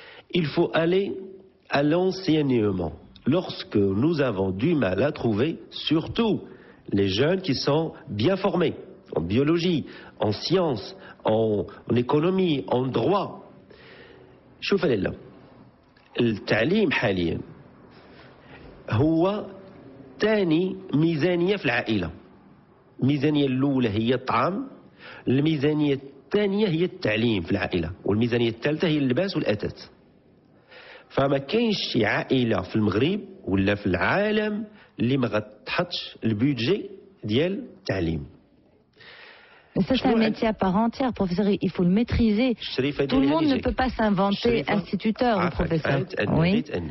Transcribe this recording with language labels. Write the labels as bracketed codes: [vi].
[fr] Il faut aller à l'enseignement. Lorsque nous avons du mal à trouver, surtout les jeunes qui sont bien formés, en biologie, en sciences, en économie, en droit. [ar] شوف لله التعليم حاليا هو ثاني ميزانية في العائلة. الميزانية الأولى هي الطعام، الميزانية الثانية هي التعليم في العائلة، والميزانية الثالثة هي اللباس والأثاث. فما كاينش شي عائلة في المغرب ولا في العالم اللي ما غتحطش البيدجي ديال التعليم. [fr] Mais ça, c'est un métier à part entière, professeur. Il faut le maîtriser. Tout le monde ne peut pas s'inventer instituteur ou professeur. Oui.